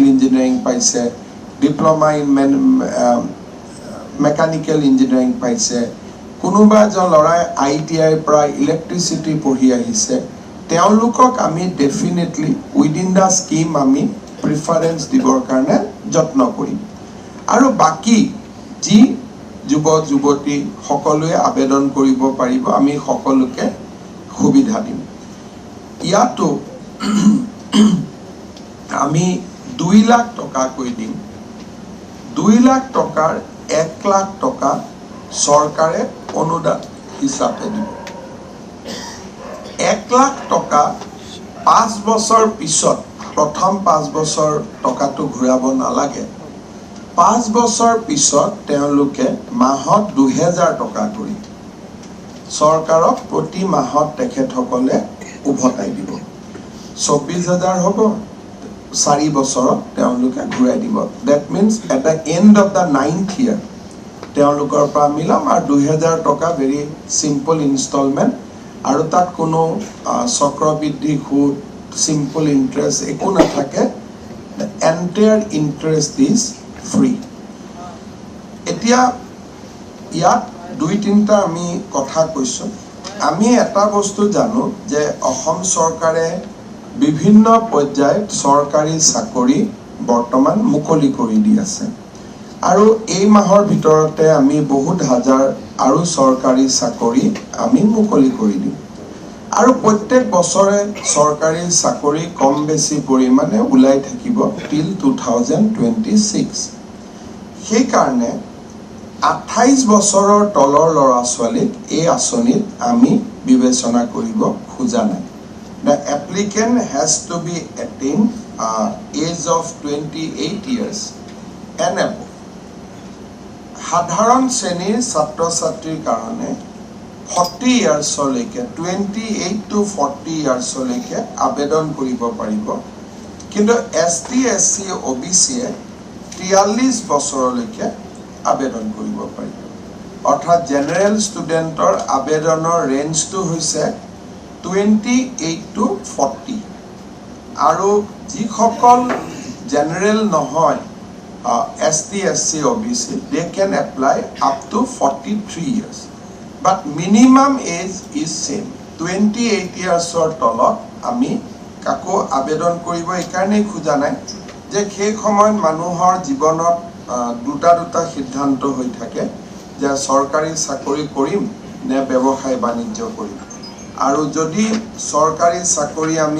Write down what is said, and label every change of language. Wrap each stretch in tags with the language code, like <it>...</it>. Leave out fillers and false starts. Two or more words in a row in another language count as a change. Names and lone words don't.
<as>ইঞ্জিনিয়াৰিং পাইছে</as> <en>diploma in mechanical engineering</en> <as>পাইছে কোনোবা এজন লৰাই ITI পৰা ইলেক্ট্ৰিসিটি পঢ়ি আহিছে তেওঁলোকক আমি</as> <en>definitely within the scheme</en> <as>আমি প্ৰিফাৰেন্স দিবৰ কাৰণে যত্ন কৰিম আৰু বাকি যি যুৱক যুৱতী সকলোৱে আবেদন কৰিব পাৰিব আমি সকলোকে সুবিধা দিম ইয়াতো আমি 2 লাখ টকা কৈ দিম 2 লাখ টকাৰ 1 লাখ টকা সরকারে অনুদান হিসাবে দিব 1 লাখ টকা 5 বছর পিছত প্রথম 5 বছর টকাটো ঘূৰাব নালাগে 5 বছর পিছত তেওঁলোকে মাহত 2000 টকা কৰি সরকারক প্রতি মাহত তেখেতসকলে উভতাই দিব 24000 হ'ব 4 বছৰত তেওঁলোকে ঘূৰাই দিব</as> <en>that means at the end of the 9th year</en> <as>তেওঁলোকৰ পৰা মিলাম আৰু 2000 টকা</as> <en>very simple installment</en> <as>আৰু তাত কোনো চক্ৰবৃদ্ধি সুদ</as> <en>simple interest</en> <as>একো নাথাকে</as> <en>the entire interest is free</en> <as>এতিয়া ইয়াত দুই তিনটা আমি কথা কৈছো আমি এটা বস্তু জানো যে অসম চৰকাৰে বিভিন্ন পৰ্যায়ত চৰকাৰী চাকৰি বৰ্তমান মুকলি কৰি দি আছে আৰু এই মাহৰ ভিতৰতে আমি বহুত হাজাৰ আৰু চৰকাৰী চাকৰি আমি মুকলি কৰি দিম আৰু প্ৰত্যেক বছৰে চৰকাৰী চাকৰি কম বেছি পৰিমাণে উলাই থাকিব till 2026 সেই কাৰণে 28 বছৰৰ তলৰ ল'ৰা ছোৱালীক এই আঁচনিত আমি বিবেচনা কৰিব খোজা নাই</as> <en>the applicant has to be attained age of 28 years and above</en> <as>সাধাৰণ শ্ৰেণীৰ ছাত্ৰ ছাত্ৰীৰ কাৰণে 40 years লৈকে</as> <en>28 to 40 years</en> <as>লৈকে আবেদন কৰিব পাৰিব কিন্তু ST SC OBC 43 বছৰলৈকে আবেদন কৰিব পাৰিব অৰ্থাৎ</as> <en>general studentৰ</en> <as>আবেদনৰ ৰেঞ্জটো হৈছে 28 to 40 আৰু যিসকল জেনাৰেল নহয়</as> <en>ST SC OBC they can apply up to 43 years but minimum age is same 28 years or</en> <as>তলত আমি কাকো আবেদন কৰিব একাৰণে খোজা নাই যে সেই সময়ত মানুহৰ জীৱনত দুটা সিদ্ধান্ত হৈ থাকে যে চৰকাৰী চাকৰি কৰিম নে ব্যৱসায় বাণিজ্য কৰিম আৰু যদি চৰকাৰী চাকৰি আমি</as>